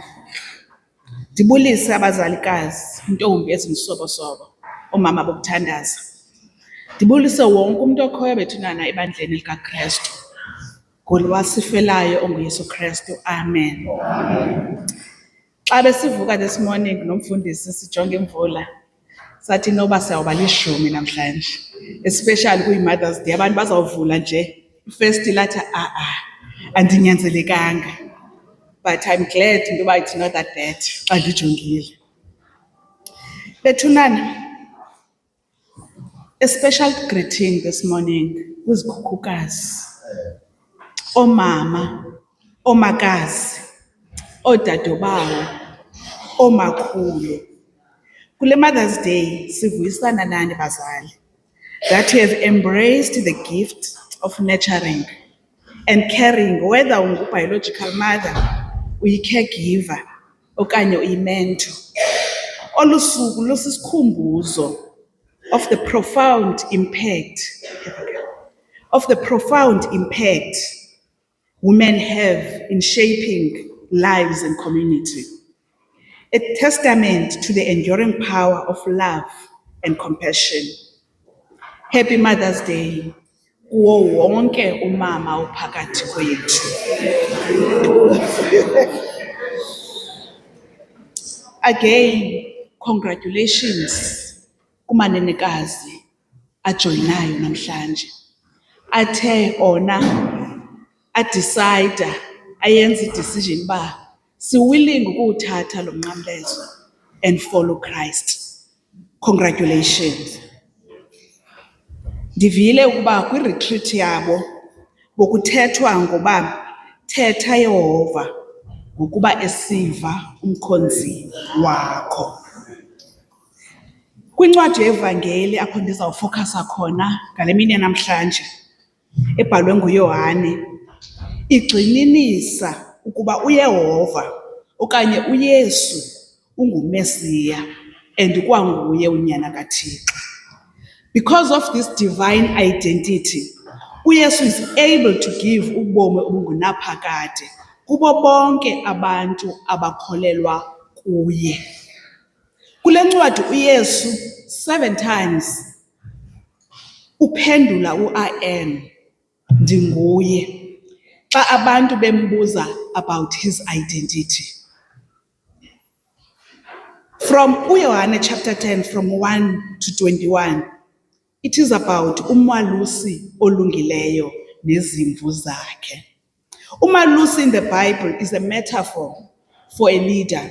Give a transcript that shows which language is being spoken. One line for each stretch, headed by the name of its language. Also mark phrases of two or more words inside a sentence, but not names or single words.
Xhosa: Ndibulise abazalikazi, intombi ezimsobosobo, oomama bokuthandaza. Ndibulise wonke umuntu okhoyo bethunana ebandleni likaKrestu, ngolwasifelayo onguYesu Krestu. Amen. Xa besivuka
English: this morning
Xhosa: nomfundisi sijonge imvula, sathi noba siyawuba 10 namhlanje, especially kuyi-Mother's Day. Abantu bazawuvula nje ifesti lathi andinyanzelekanga,
English: but I'm glad intoba it's not that bad
Xhosa: xa ndijongile. Bethunana,
English: a special greeting this morning
Xhosa: kwizikhukukazi, oomama, oomakazi, oodadobawo, oomakhulu. Kule Mother's Day sivuyisana nani bazali,
English: that you have embraced the gift of nurturing and caring, whether ungu-biological mother,
Xhosa: uyi-caregiver okanye uyi-mentor. Olu suku lusisikhumbuzo
English: of the profound impact women have in shaping lives and community. A testament to the enduring power of love and compassion. Happy Mother's Day
Xhosa: kuwo wonke umama ophakathi kwethu. Again, congratulations kumanenekazi ajoyinayo namhlanje. Athe ona adecide ayenza i-decision ba si-willing ukuwuthatha lo mnqamlezo
English: and follow Christ. Congratulations.
Xhosa: Ndivile ukuba kwi-retreat yabo bokuthethwa ngoba thetha Yehova ngokuba esiva umkhonzi wakho. Kwincwadi yevangeli apho ndizawufokhasa khona ngale mini yanamhlanje, ebhalwe nguYohane, igxininisa ukuba uYehova okanye uYesu unguMesiya and kwanguye unyana kaThixo.
English: Because of this divine identity, uYesu is able to give
Xhosa: ubomi obungunaphakade kubo bonke abantu abakholelwa kuye. Kule ncwadi uYesu
English: 7 times
Xhosa: uphendula u-
English: I am,
Xhosa: ndinguye, xa abantu bembuza
English: about his identity. From uYohane chapter 10 from 1 to 21, it is about
Xhosa: umalusi olungileyo nezimvu zakhe.
English: Umalusi in the Bible is a metaphor for a leader.